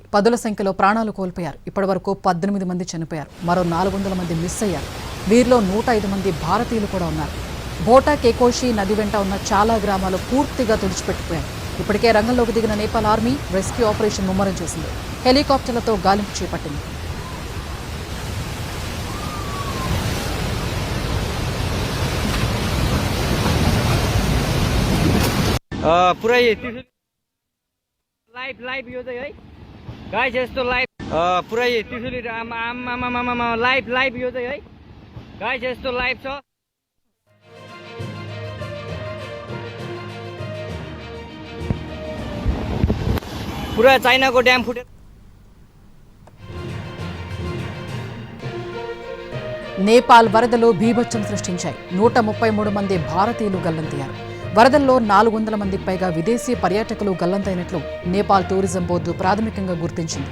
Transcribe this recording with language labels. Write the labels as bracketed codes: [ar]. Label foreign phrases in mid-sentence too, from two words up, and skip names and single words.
[te] పదుల సంఖ్యలో ప్రాణాలు కోల్పోయారు. ఇప్పటివరకు 18 మంది చనిపోయారు. మరో 400 మంది మిస్ అయ్యారు. వీరిలో 105 మంది భారతీయులు కూడా ఉన్నారు. భోటా కేకోషి నది వెంట ఉన్న చాలా గ్రామాలు పూర్తిగా తుడిచిపెట్టిపోయాయి. ఇప్పటికే రంగంలోకి దిగిన నేపాల్ ఆర్మీ [en] rescue operation [te] ముమ్మరం చేసింది. హెలికాప్టర్లతో గాలింపు చేపట్టింది. [ne] लाइभ यो चाहिँ है गाइस यस्तो लाइभ पुरै त्रिशुली आमा लाइभ यो चाहिँ है गाइस यस्तो लाइभ छ। पुरा चाइनाको ड्याम फुटे। [te] నేపాల్ వరదలు బీభత్సం సృష్టించాయి. 133 మంది భారతీయులు గల్లంతయ్యారు. వరదల్లో 400 మందికి పైగా విదేశీ పర్యాటకులు గల్లంతైనట్లు నేపాల్ టూరిజం బోర్డు ప్రాథమికంగా గుర్తించింది.